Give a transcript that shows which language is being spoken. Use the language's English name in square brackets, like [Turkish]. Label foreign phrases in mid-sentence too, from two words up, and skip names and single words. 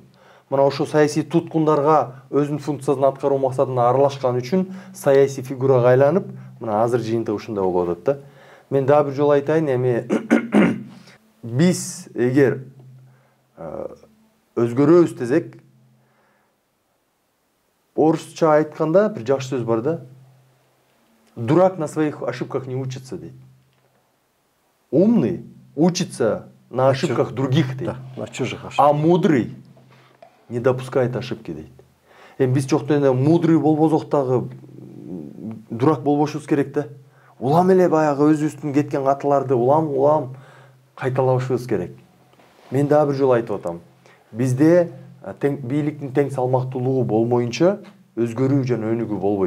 [Kyrgyz] Мына ошо саясий туткундарга өзүнүн функциясын аткаруу максатында аралашкан үчүн саясий фигурага айланып, мына азыр жыйынтыгы ушундай болуп атат да. Мен дагы бир жолу айтайын, эми биз эгер өзгөрөбүз десек, орусча айтканда бир жакшы сөз бар да. [Russian] Дурак на своих ошибках не учится, дейт. Умный учится на ошибках других, дейт. На чужих ошибках. А мудрый не допускает ошибки, [Kyrgyz] дейт. Эми биз жокто эле мудрый болбосок дагы дурак болбошубуз керек да. Улам эле баягы өзүбүздүн кеткен катыларды улам кайталабышыбыз керек. Мен дагы бир жолу айтып атам. Бизде бийликтин тең салмактуулугу болмоюнча өзгөрүү жана өнүгүү болбойт.